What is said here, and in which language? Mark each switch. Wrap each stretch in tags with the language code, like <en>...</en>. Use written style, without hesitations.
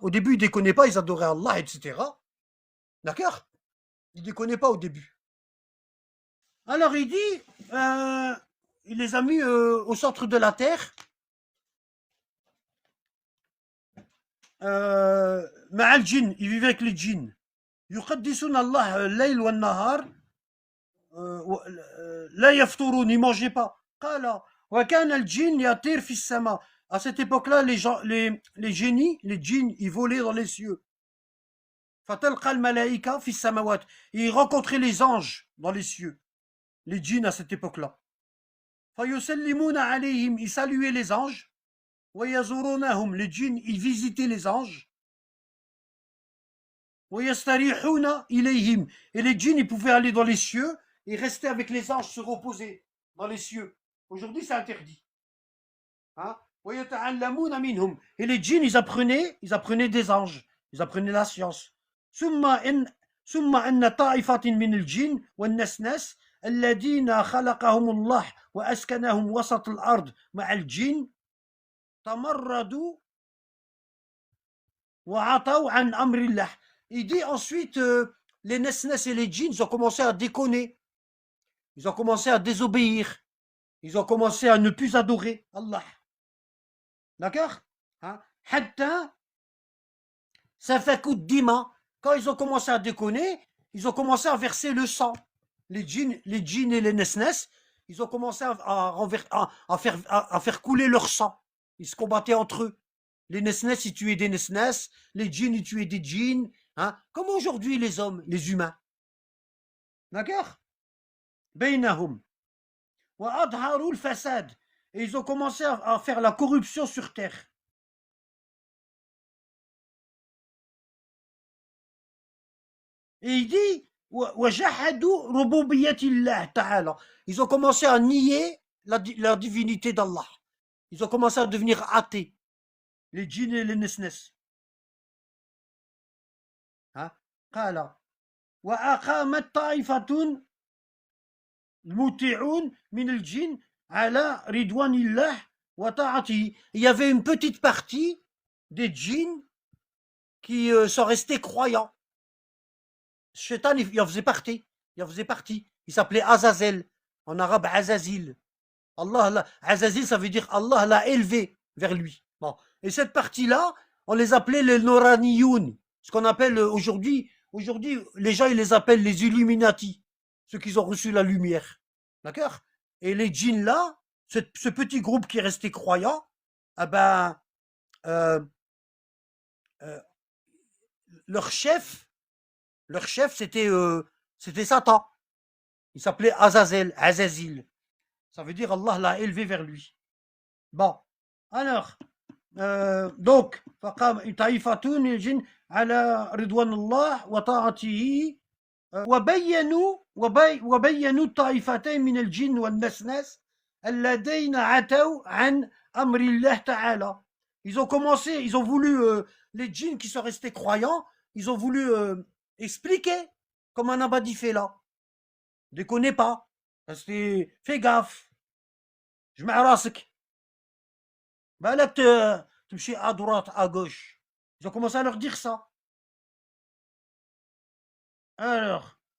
<fr>Au début, ils déconnaient pas, ils adoraient Allah, etc. D'accord? Ils déconnaient pas au début. Alors il dit, il les a mis au centre de la terre.</fr> <ar>مع الجن,</ar> <fr>ils vivaient avec les djinns.</fr> <ar>يقدسون الله الليل والنهار. لا يفطرون,</ar> <fr>ils mangeaient pas.</fr> <ar>قال وكان الجن يطير في السماء.</ar> <fr>À cette époque-là, les génies, les djinns, ils volaient dans les cieux.</fr> <ar>فتلقى الملائكة في السماوات.</ar> <fr>Ils rencontraient les anges dans les cieux. Les djinns à cette époque-là.</fr> <ar>فيسلمون عليهم,</ar> <fr>ils saluaient les anges.</fr> <ar>ويزورونهم,</ar> <fr>les djinns, ils visitaient les anges.</fr> <ar>ويستريحون إليهم,</ar> <fr>et les djinns, ils pouvaient aller dans les cieux et rester avec les anges, se reposer dans les cieux. Aujourd'hui, c'est interdit. Hein?</fr> <ar>ويتعلمون منهم,</ar> <fr>et les djinns, ils apprenaient des anges, ils apprenaient la science.</fr> <ar>ثم أن طائفة من الجن والنسناس الذين خلقهم الله وأسكنهم وسط الأرض مع الجن تمردوا وعطوا عن أمر الله.</ar> <fr>Il dit ensuite, les nesnes et les djinns, ils ont commencé à déconner. Ils ont commencé à désobéir. Ils ont commencé à ne plus adorer Allah. D'accord?</fr> <ar>Hatta safaku dima.</ar> <fr>Quand ils ont commencé à déconner, ils ont commencé à verser le sang. Les djinns et les nesnes, ils ont commencé à faire couler leur sang. Ils se combattaient entre eux. Les nesnes, ils tuaient des nesnes. Les djinns, ils tuaient des djinns. Comme aujourd'hui les hommes, les humains. D'accord?</fr> <ar>Bainahum. Wa adharu al-fasad.</ar> <fr>Et ils ont commencé à faire la corruption sur terre. Et il dit, ils ont commencé à nier la divinité d'Allah. Ils ont commencé à devenir athées. Les djinns et les nesnes.</fr> <ar>قال وأقامت طائفة المطيعون من الجن على رضوان الله وطاعته.</ar> <fr>Il y avait une petite partie des djinns qui sont restés croyants. Shaitan, il en faisait partie. Il s'appelait Azazel. En arabe, Azazil. Azazil, ça veut dire Allah l'a élevé vers lui. Bon. Et cette partie-là, on les appelait les Noraniyoun. Ce qu'on appelle aujourd'hui, les gens, ils les appellent les Illuminati. Ceux qui ont reçu la lumière. D'accord? Et les djinns là, ce petit groupe qui est resté croyant, leur chef, c'était Satan. Il s'appelait Azazil. Ça veut dire Allah l'a élevé vers lui. Bon. Alors, donc,</fr> <ar>فقام طائفة من الجن على رضوان الله وطاعته وبينوا الطائفتين من الجن والنسناس الذين عتوا عن أمر الله تعالى.</ar> <fr>Ils ont voulu, les djinns qui sont restés croyants, ils ont voulu expliquer comme un abadi fait là. Déconnez pas. Fais gaffe. Je mets راسك.</fr> <ar>بالك تمشي</ar> <fr>à droite, à gauche. Ils ont commencé à leur dire ça. Alors,</fr>